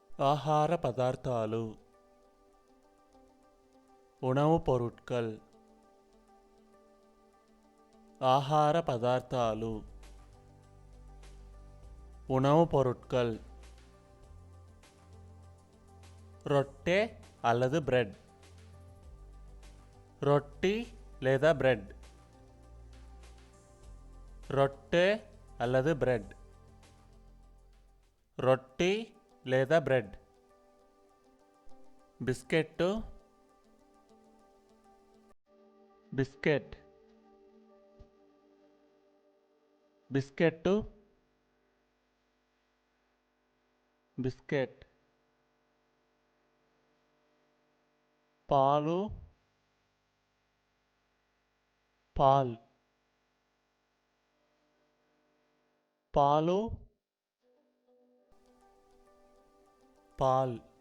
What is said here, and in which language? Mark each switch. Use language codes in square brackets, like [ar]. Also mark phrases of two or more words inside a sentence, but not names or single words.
[te] ఆకార పదార్థాలు [ta] உணவுப் பொருட்கள் [te] ఆకార పదార్థాలు [ta] உணவுப் பொருட்கள் రొట్టె அல்லது பிரெட் [te] రొట్టి లేదా பிரெட் రొట్టె [ta] அல்லது பிரெட் [te] రొట్టి లేదా బ్రెడ్ బిస్కెట్ బిస్కెట్ బిస్కెట్ బిస్కెట్ పాలు పాల్ పాలు పాల్